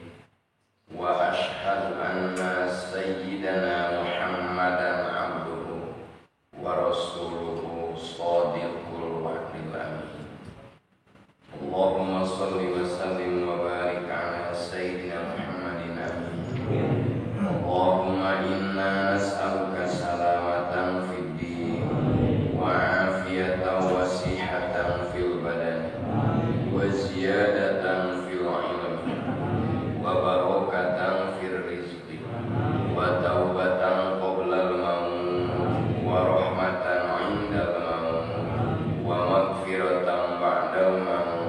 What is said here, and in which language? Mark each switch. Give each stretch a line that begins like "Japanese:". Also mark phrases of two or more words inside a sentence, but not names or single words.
Arabic: وأشهد أن سيدنا محمدا عبده ورسوله صادق الوعد الأمين. اللهم صل وسلم وبارك على سيدنا محمد آمين. اللهم إنا نسألك سلامة في الدين وعافية وصحة في البدن وزيادة في العلم وبركة في الرزق وتوبة قبل الموت ورحمة عند الموت ومغفرة بعد الموت.